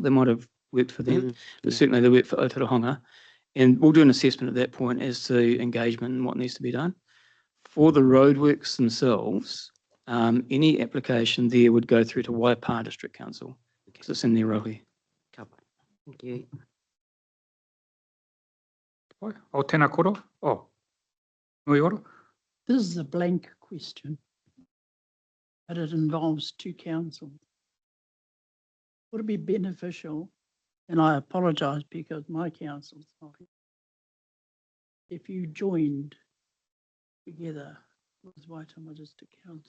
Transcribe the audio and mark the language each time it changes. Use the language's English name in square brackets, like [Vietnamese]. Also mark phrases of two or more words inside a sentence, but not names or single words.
[English] They might have worked for them, but certainly they work for Ōtorohanga. And we'll do an assessment at that point as to engagement and what needs to be done. For the roadworks themselves, any application there would go through to Waipā District Council because it's in their rohi. Thank you. [Māori] O tēnā koro. Oh, nui ora. [English] This is a blank question, but it involves 2 councils. Would it be beneficial, and I apologise because my council's not here, if you joined together with Waitomo District Council?